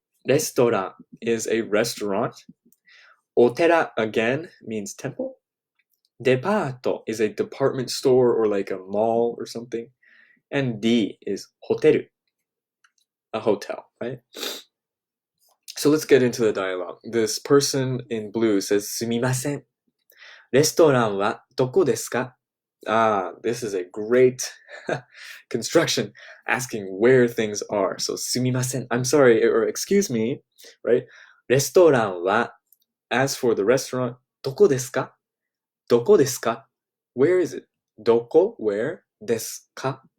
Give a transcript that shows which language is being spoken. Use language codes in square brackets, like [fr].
[en] Restaurant is a restaurant. Otera again means temple. Departo is a department store or like a mall or something. And D is hotel, a hotel, right? So let's get into the dialogue. This person in blue says, すみません. [ja] レストランはどこですか? [en] This is a great construction asking where things are. So すみません. I'm sorry, or excuse me, right? レストランは, as for the restaurant, [ja] どこですか? どこですか? [en] Where is it? [ja] どこ, where, ですか?